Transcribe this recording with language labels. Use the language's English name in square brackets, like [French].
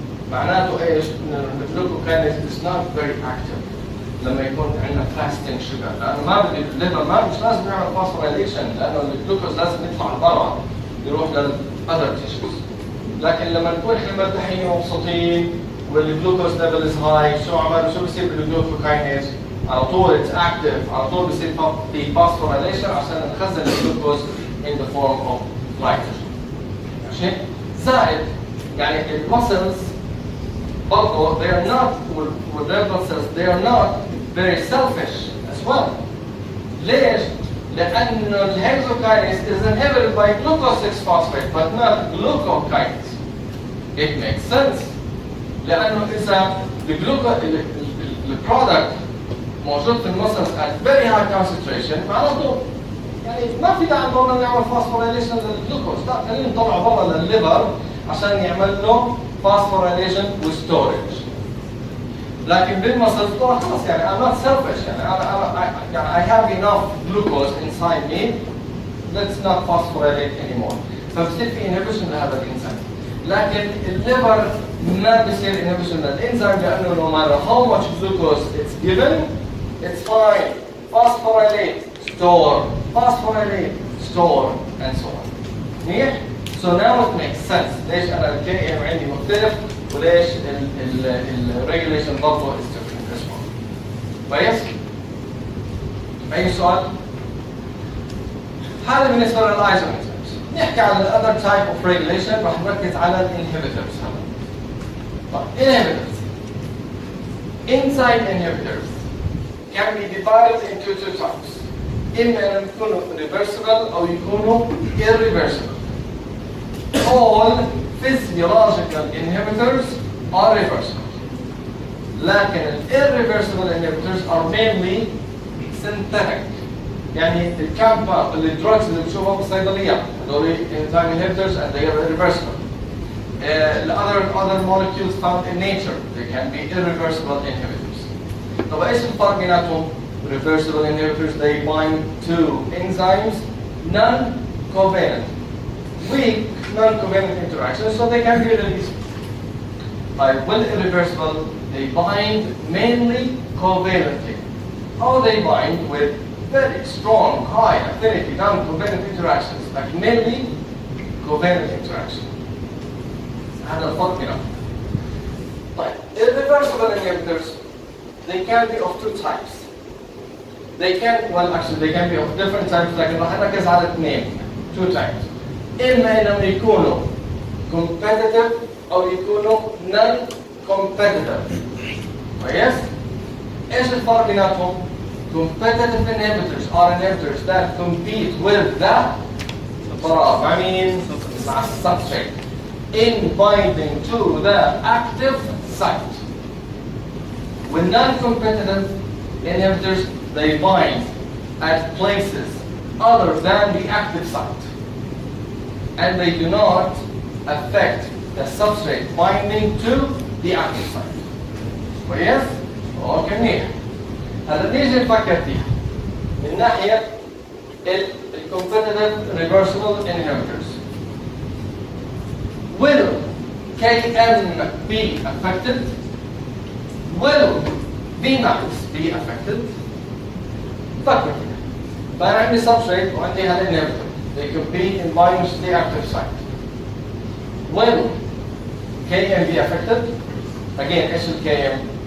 [Arabic] معناته ايش؟ ان الجلوكوكاينيز [English] is not very active [Arabic] لما يكون عندنا [English] fasting sugar، [Arabic] لانه ما بدي الليفر مش لازم يعمل phosphorylation لانه الجلوكوز لازم يطلع برا يروح لل [English] other tissues. [Arabic] لكن لما نكون احنا مرتاحين ومبسوطين والجلوكوز [English] ليفل از هاي [Arabic] شو بصير بالجلوكوكاينيز؟ على طول [English] it's active, [Arabic] على طول بصير في phosphorylation عشان نخزن الجلوكوز [English] in the form of glycogen. [Arabic] ماشي؟ زائد يعني المسلز برضه [English] they are not with their blood cells they are not very selfish as well. [Arabic] ليش؟ لأنه الهكسوكاينيز [English] is inhibited by glucose 6-phosphate but not glucokinase. It makes sense. [Arabic] لأنه إذا البرودكت موجود في المسلز [English] at very high concentration [Arabic] معناته يعني ما في داعي انه نعمل فاسفوريليشن للجلوكوز، لا خلينا نطلع برا للليفر عشان يعمل له فاسفوريليشن وستورج. لكن بالمسلز خلاص يعني [English] I'm not selfish يعني I have enough glucose inside me let's not phosphorylate anymore. [Arabic] فبصير في inhibition لهذا الانزيم. لكن الليفر ما بصير [English] inhibition [Arabic] للانزيم لانه [English] no matter how much glucose it's given it's fine. Phosphorylate, store, phosphorylate, store, and so on. [Arabic] منيح؟ [English] So now it makes sense. [Arabic] ليش أنا الكي ام عندي مختلف وليش الريجوليشن برضه [English] is different as well. [Arabic] كويس؟ أي سؤال؟ هذا بالنسبة للايزوميرز. نحكي عن [English] other type of regulation [Arabic] راح نركز على الانهبيتورز هذا. طيب inhibitors. [English] Enzyme inhibitors can be divided into two types. [Arabic] إما أن يكونوا reversible أو يكونوا irreversible. [English] All physiological inhibitors are reversible. لكن irreversible inhibitors are mainly synthetic. [Arabic] يعني الكامبا الدراجز اللي بتشوفها بالصيدليات هذول [English] enzyme inhibitors and they are irreversible. Other molecules found in nature they can be irreversible inhibitors. [Arabic] طب ايش الفرق بيناتهم؟ [English] Reversible inhibitors they bind to enzymes non-covalent, weak non-covalent interactions, so they can be released. Well, irreversible they bind mainly covalently. How they bind with very strong, high affinity non-covalent interactions, like mainly covalent interaction. [Arabic] هذا الفرق بينهم. طيب, [English] irreversible inhibitors they can be of two types. They can be of different types, [Arabic] لكن راح نركز على اثنين, [English] two types. [Arabic] إما إنهم يكونوا competitive أو يكونوا non-competitive. كويس؟ إيش الفرق بيناتهم؟ [English] Competitive inhibitors are inhibitors that compete with the [Arabic] فراغ مع مين؟ مع [English] substrate in binding to the active site. With non-competitive inhibitors they bind at places other than the active site and they do not affect the substrate binding to the active site. [Arabic] كويس؟ اوكي منيح. هلا نيجي نفكر فيها من ناحيه الcompetitive reversible inhibitors. [English] Will Km be affected? Will Vmax be affected? [Arabic] فكر فيها. [English] فأنا عندي substrate وعندي هالinhibitor. They compete in binding to the active site. Will Km be affected? Again, [Arabic] ايش [English] Km?